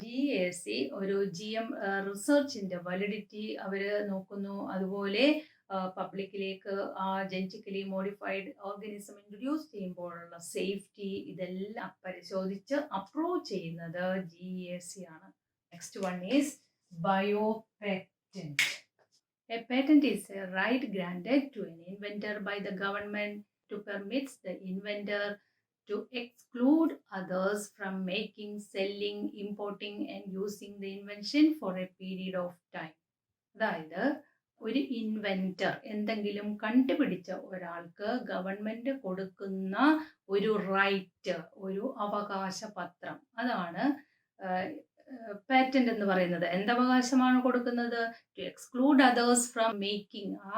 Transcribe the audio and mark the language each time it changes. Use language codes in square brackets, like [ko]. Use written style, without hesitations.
[ml] GEAC ഒരു GM റിസർച്ചിന്റെ validity അവർ നോക്കുന്നു. അതുപോലെ പബ്ലിക്കിലേക്ക് ആ ജനറ്റിക്കലി മോഡിഫൈഡ് ഓർഗനിസം ഇൻട്രൊഡ്യൂസ് ചെയ്യുമ്പോഴുള്ള സേഫ്റ്റി ഇതെല്ലാം പരിശോധിച്ച് അപ്രൂവ് ചെയ്യുന്നത് GEAC ആണ്. [en] Next one is bio patent. A patent is a right granted to an inventor by the government to permit the inventor to exclude others from making, selling, importing and using the invention for a period of time. [ml] അതായത് ഒരു inventor എന്തെങ്കിലും കണ്ടുപിടിച്ച ഒരാൾക്ക് government കൊടുക്കുന്ന ഒരു right, ഒരു അവകാശ പത്രം, അതാണ് പാറ്റന്റ് എന്ന് പറയുന്നത്. എന്തവകാശമാണ് കൊടുക്കുന്നത്? [en] To exclude others from making.